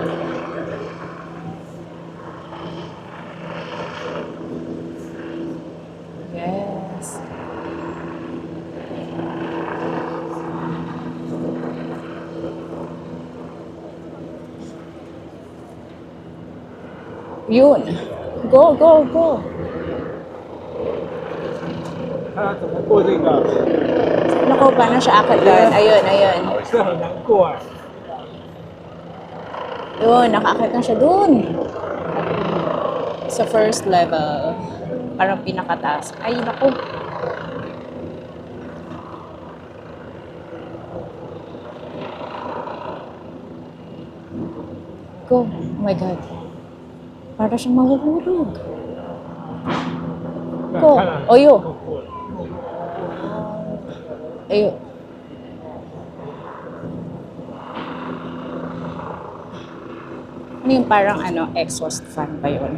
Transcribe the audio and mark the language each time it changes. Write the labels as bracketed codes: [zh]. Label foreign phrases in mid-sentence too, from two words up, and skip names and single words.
[en] Yes. [tl] Yun. [en] Go, go, go. [zh] 看他怎么过这个， [tl] Naku, paano siya akit doon? Ayun, ayun. [zh] 这很难过哎。 [tl] Yun, nakaakit na siya doon. Sa [en] first level. [tl] Parang pinakataas. Ay, naku. [en] Go. Oh my God. [tl] Para siyang mahuhulog. Go. Oyo. Ayo. Ano yung parang ano, exhaust fan ba yun?